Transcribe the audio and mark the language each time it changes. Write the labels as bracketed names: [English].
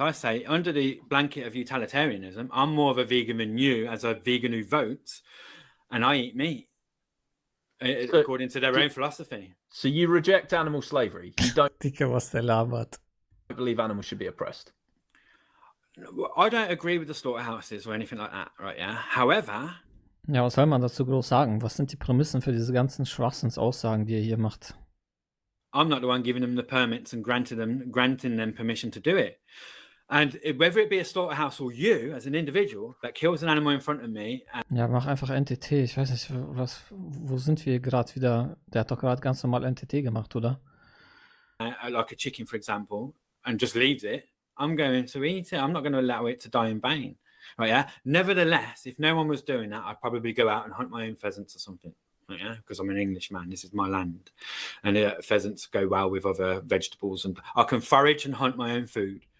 [English] I say, under the blanket of utilitarianism, I'm more of a vegan than you as a vegan who votes, and I eat meat according to their own philosophy. So you reject animal slavery. You don't [German] Was der labert. [English] believe animals should be oppressed. I don't agree with the slaughterhouses or anything like that, right? Yeah. However, [German] Ja, was soll man dazu groß sagen? Was sind die Prämissen für diese ganzen Schwachsinnsaussagen, die ihr hier macht? [English] I'm not the one giving them the permits and granting them permission to do it. And whether it be a slaughterhouse or you as an individual that kills an animal in front of me. [German] Ja, mach einfach NTT. Ich weiß nicht, wo sind wir gerade wieder? Der hat doch gerade ganz normal NTT gemacht, oder? [English] Like a chicken, for example, and just leaves it. I'm going to eat it. I'm not going to allow it to die in vain. Right, yeah. Nevertheless, if no one was doing that, I'd probably go out and hunt my own pheasants or something. Right, yeah, because I'm an Englishman. This is my land, and pheasants go well with other vegetables, and I can forage and hunt my own food.